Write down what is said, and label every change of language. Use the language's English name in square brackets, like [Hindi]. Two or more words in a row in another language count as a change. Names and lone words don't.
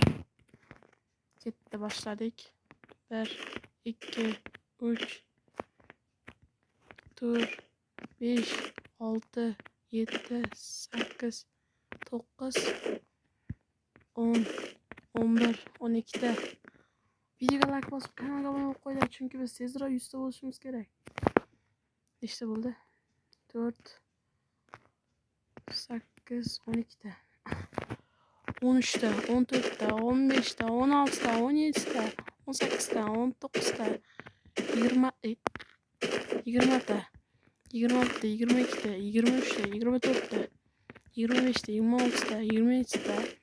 [Uzbek] Ketdi, boshladik. 1 2 3 4 5 6 7 8 9 10 11 12 ta. Videoga like bosib, kanalga obuna bo'lib qo'yinglar, chunki biz tezroq 100 ta bo'lishimiz kerak. Nechta bo'ldi? 4 8 12 ta. 13 ta, 14 ta, 15 ta, 16 ta, 17 ta, 18 ta, 19 ta, 20 ta, 26 ta, 22 ta, 23 ta, 24 ta, 25 ta, 26 ta, 27 ta.